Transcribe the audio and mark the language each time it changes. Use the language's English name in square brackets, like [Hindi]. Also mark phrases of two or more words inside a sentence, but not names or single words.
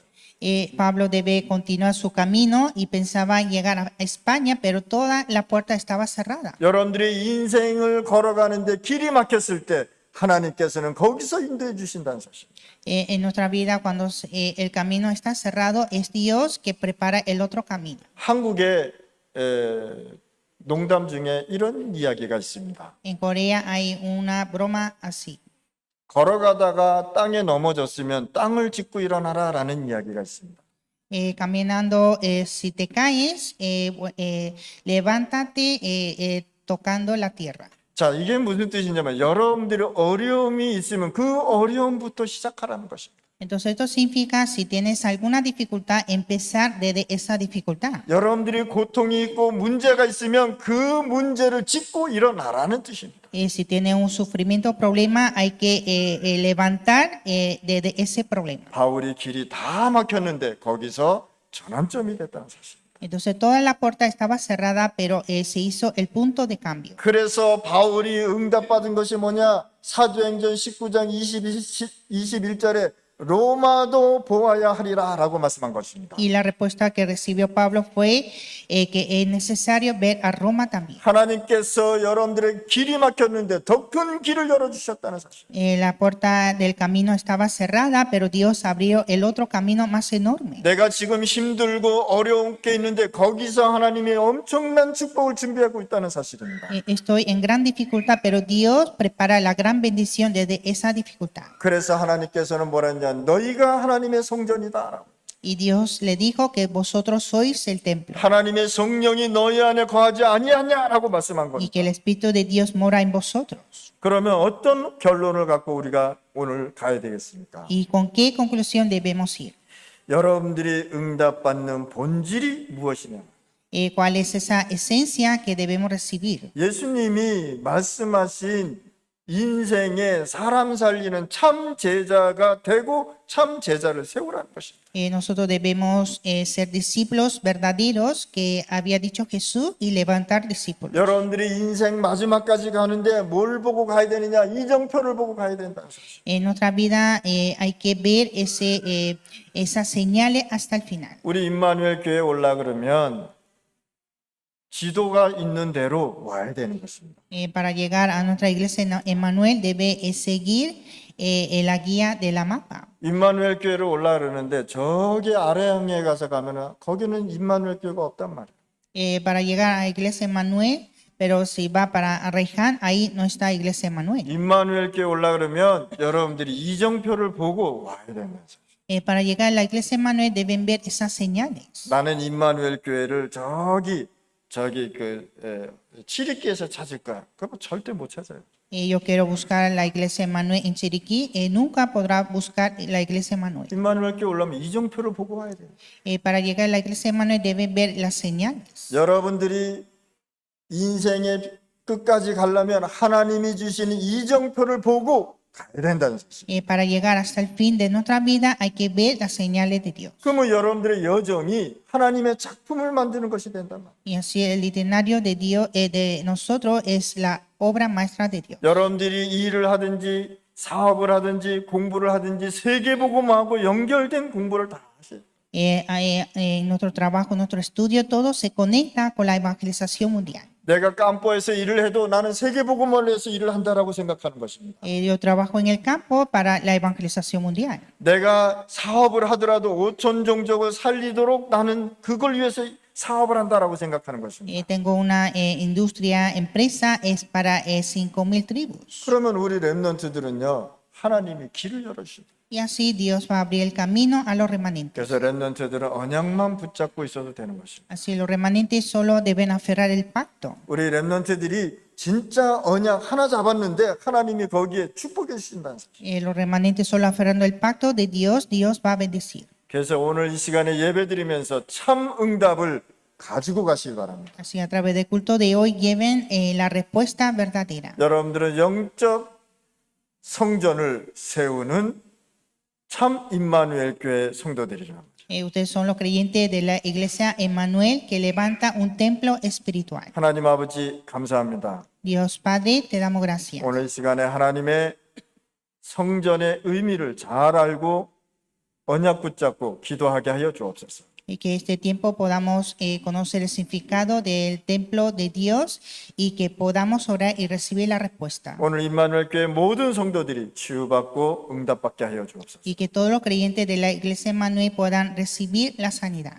[Spanish] Pablo debe continuar su camino y pensaba llegar a España, pero toda la puerta estaba cerrada. [Korean] 여러분들이 인생을 걸어가는데 길이 막혔을 때 하나님께서는 거기서 인도해 주신다는 사실. [Spanish] En nuestra vida, cuando el camino está cerrado, es Dios que prepara el otro camino. [Korean] 한국의 농담 중에 이런 이야기가 있습니다. [Spanish] En Corea hay una broma así. [Korean] 걸어가다가 땅에 넘어졌으면 땅을 짚고 일어나라라는 이야기가 있습니다. [Spanish] Caminando, si te caes, levántate tocando la tierra. [Korean] 자, 이게 무슨 뜻이냐면 여러분들이 어려움이 있으면 그 어려움부터 시작하라는 것입니다. [Spanish] Entonces esto significa, si tienes alguna dificultad, empezar desde esa dificultad. [Korean] 여러분들이 고통이 있고 문제가 있으면 그 문제를 짚고 일어나라는 뜻입니다. [Spanish] Si tienes un sufrimiento o problema, hay que levantar desde ese problema. [Korean] 바울이 길이 다 막혔는데 거기서 전환점이 됐다는 사실. [Spanish] Entonces toda la puerta estaba cerrada, pero se hizo el punto de cambio. [Korean] 그래서 바울이 응답받은 것이 뭐냐? 사도행전 19장 21절에 로마도 보아야 하리라 라고 말씀한 것입니다. [Spanish] Y la respuesta que recibió Pablo fue que es necesario ver a Roma también. [Korean] 하나님께서 여러분들의 길이 막혔는데 더 큰 길을 열어주셨다는 사실. [Spanish] La puerta del camino estaba cerrada, pero Dios abrió el otro camino más enorme. [Korean] 내가 지금 힘들고 어려운 게 있는데 거기서 하나님이 엄청난 축복을 준비하고 있다는 사실입니다. [Spanish] Estoy en gran dificultad, pero Dios prepara la gran bendición desde esa dificultad. [Korean] 그래서 하나님께서는 뭐라 했냐? 너희가 하나님의 성전이다. [Spanish] Y Dios le dijo que vosotros sois el templo [Korean] 하나님의 성령이 너희 안에 거하지 아니하냐라고 말씀한 y 겁니다. [Spanish] que el Espíritu de Dios mora en vosotros. [Korean] 그러면 어떤 결론을 갖고 우리가 오늘 가야 되겠습니까? [Spanish] ¿Y con qué conclusión debemos ir? [Korean] 여러분들이 응답받는 본질이 무엇이냐? [Spanish] ¿Cuál es esa esencia que debemos recibir? [Korean] 예수님이 말씀하신 인생에 사람 살리는 참 제자가 되고 참 제자를 세우라는 것입니다. [Spanish] Nosotros debemos ser discípulos verdaderos que había dicho Jesús y levantar discípulos. [Korean] 여러분들이 인생 마지막까지 가는데 뭘 보고 가야 되느냐? 이정표를 보고 가야 된다는 사실. [Spanish] En nuestra vida hay que ver esas señales hasta el final. [Korean] 우리 임마누엘 교회 올라 그러면 지도가 있는 대로 와야 되는 것입니다. [Spanish] Para llegar a nuestra iglesia Emmanuel debe seguir la guía de la mapa. [Korean] 임마누엘 교회를 올라 그러는데 저기 아래항에 가서 가면은 거기는 임마누엘 교회가 없단 말이에요. [Spanish] Para llegar a la iglesia Emmanuel, pero si va para Arreján, ahí no está iglesia Emmanuel. [Korean] 임마누엘 교회 올라 그러면 여러분들이 이정표를 보고 와야 되는 거죠. [Spanish] Para llegar a la iglesia Emmanuel deben ver esas señales. [Korean] 나는 임마누엘 교회를 저기 치리키에서 찾을 거야. 그러면 절대 못 찾아요. [Spanish] Yo quiero buscar la iglesia Emmanuel en Chiriquí, nunca podrá buscar la iglesia Emmanuel. [Korean] 임마누엘 교회 올라면 이정표를 보고 와야 돼요. [Spanish] Para llegar a la iglesia Emmanuel deben ver las señales. [Korean] 여러분들이 인생의 끝까지 가려면 하나님이 주시는 이정표를 보고 가야 된다는 사실. [Spanish] Para llegar hasta el fin de nuestra vida hay que ver las señales de Dios. [Korean] 그러면 여러분들의 여정이 하나님의 작품을 만드는 것이 된단 말이에요. [Spanish] Y así el itinerario de Dios, de nosotros, es la obra maestra de Dios. [Korean] 여러분들이 일을 하든지 사업을 하든지 공부를 하든지 세계복음하고 연결된 공부를 다 하세요. [Spanish] En nuestro trabajo, en nuestro estudio, todo se conecta con la evangelización mundial. [Korean] 내가 깜포에서 일을 해도 나는 세계복음을 위해서 일을 한다라고 생각하는 것입니다. [Spanish] Yo trabajo en el campo para la evangelización mundial. [Korean] 내가 사업을 하더라도 5천 종족을 살리도록 나는 그걸 위해서 사업을 한다라고 생각하는 것입니다. [Spanish] Tengo una industria, empresa, es para 5,000 tribus. [Korean] 그러면 우리 렘넌트들은요, 하나님이 길을 열어주십니다. [Spanish] Y así Dios va a abrir el camino a los remanentes. [Korean] 그래서 렘넌트들은 언약만 붙잡고 있어도 되는 것입니다. [Spanish] Así los remanentes solo deben aferrar el pacto. [Korean] 우리 렘넌트들이 진짜 언약 하나 잡았는데 하나님이 거기에 축복해 주신다는 사실. [Spanish] Los remanentes solo aferrando el pacto de Dios, Dios va a bendecir. [Korean] 그래서 오늘 이 시간에 예배드리면서 참 응답을 가지고 가시기 바랍니다. [Spanish] Así a través del culto de hoy lleven la respuesta verdadera. [Korean] 여러분들은 영적 성전을 세우는 참 임마누엘 교회 성도들이라. [Spanish] Ustedes son los creyentes de la iglesia Emmanuel que levanta un templo espiritual. [Korean] 하나님 아버지 감사합니다. [Spanish] Dios Padre, te damos gracias. [Korean] 오늘 이 시간에 하나님의 성전의 의미를 잘 알고 언약 붙잡고 기도하게 하여 주옵소서. [Spanish] Y que este tiempo podamos conocer el significado del templo de Dios y que podamos orar y recibir la respuesta. [Korean] 오늘 임마누엘 교회 모든 성도들이 치유받고 응답받게 하여 주옵소서. [Spanish] Y que todos los creyentes de la iglesia Emmanuel puedan recibir la sanidad,